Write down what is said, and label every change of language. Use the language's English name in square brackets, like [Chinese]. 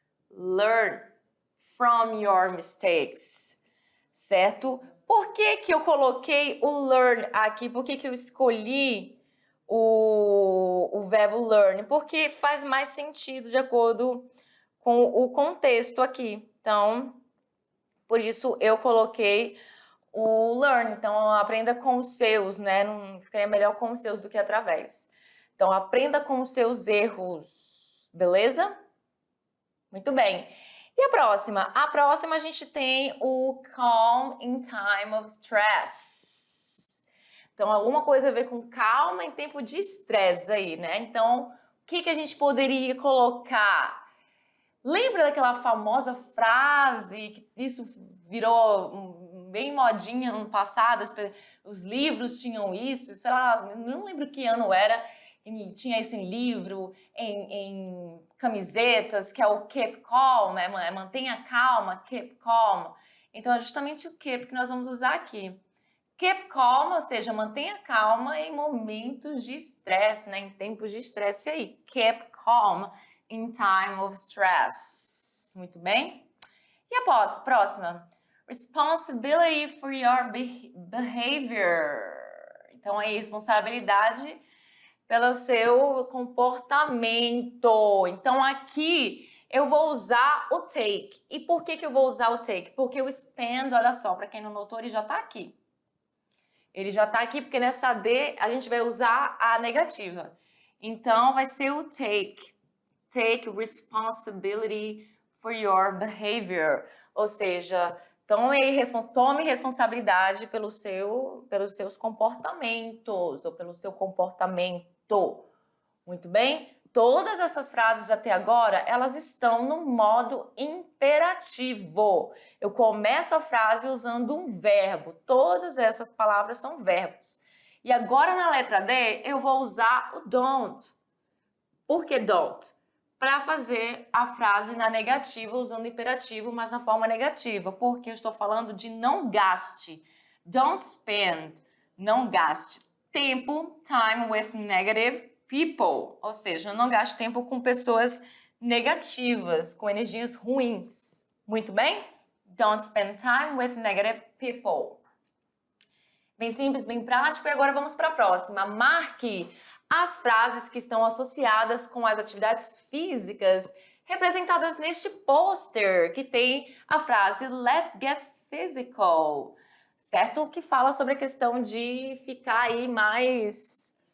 [English] Learn from your mistakes. [Portuguese] Certo? Por que que eu coloquei o learn aqui? Por que que eu escolhi o verbo learn? Porque faz mais sentido de acordo com o contexto aqui. Então, por isso eu coloquei o learn. Então, aprenda com os seus, né? Não ficaria melhor com os seus do que através. Então, aprenda com os seus erros. Beleza? Muito bem. E a próxima? A próxima a gente tem o [English] calm in time of stress. [Portuguese] Então, alguma coisa a ver com calma em tempo de estresse aí, né? Então, o que que a gente poderia colocar? Lembra daquela famosa frase que isso virou bem modinha no passado? Os livros tinham isso, sei lá, não lembro que ano era. E tinha isso em livro, em camisetas, que é o keep calm, né? Mantenha calma, keep calm. Então, é justamente o keep que nós vamos usar aqui. Keep calm, ou seja, mantenha calma em momentos de estresse, né? Em tempos de estresse aí. [English] Keep calm in time of stress. [Portuguese] Muito bem? E a próxima? [English] Responsibility for your behavior. [Portuguese] Então, aí, responsabilidade pelo seu comportamento. Então, aqui eu vou usar o take. E por que que eu vou usar o take? Porque o spend, olha só, para quem não notou, ele já está aqui. Ele já está aqui porque nessa D a gente vai usar a negativa. Então, vai ser o take. [English] Take responsibility for your behavior. [Portuguese] Ou seja, tome responsabilidade pelos seus comportamentos ou pelo seu comportamento. Muito bem? Todas essas frases até agora, elas estão no modo imperativo. Eu começo a frase usando um verbo. Todas essas palavras são verbos. E agora na letra D, eu vou usar o don't. Por que don't? Para fazer a frase na negativa, usando imperativo, mas na forma negativa. Porque eu estou falando de não gaste. Don't spend. Não gaste tempo, [English] time with negative people. [Portuguese] Ou seja, não gaste tempo com pessoas negativas, com energias ruins. Muito bem? [English] Don't spend time with negative people. [Portuguese] Bem simples, bem prático. E agora vamos para a próxima. Marque as frases que estão associadas com as atividades físicas representadas neste pôster, que tem a frase [English] Let's get physical, [Portuguese] certo? Que fala sobre a questão de ficar aí mais...